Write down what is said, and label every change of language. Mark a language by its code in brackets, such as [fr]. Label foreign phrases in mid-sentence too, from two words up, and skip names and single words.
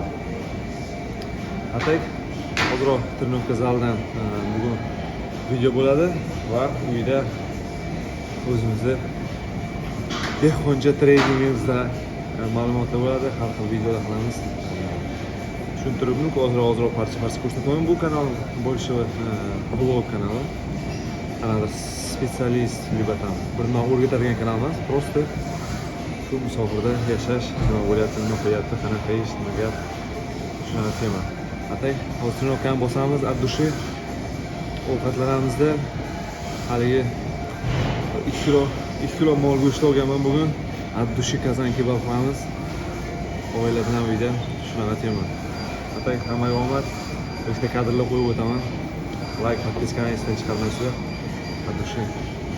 [ru] А так, [uz] hozir trenovka zaldan bugun video bo'ladi va uyda o'zimizni dehqoncha treningimizda ma'lumotlar bo'ladi, har xil videolar qilamiz. Tushuntirib, ozroq parcha ko'rsataman. Bu kanal больше blog kanali. Qanaqa specialist [ru] либо там [uz] bir nima o'rgatadigan kanal emas, просто shu musofirda yashash, nima bo'lyapti, nima qilyapti, qanaqa ish, nima gap, shunaqa tema. Atay, hozir trenirovkani bosamiz, [ru] от души [uz] ovqatlanamizda haligi 2 kilo mol go'sht olganman bugun. [ru] От души [uz] Казан kebab qilamiz. Oila bilan uyda shunaqa tema. Atay hammaga omad. Ikkita kadrlar qo'yib o'taman. Like, podpiskani esdan chiqarmaysizlar. [ru] От души.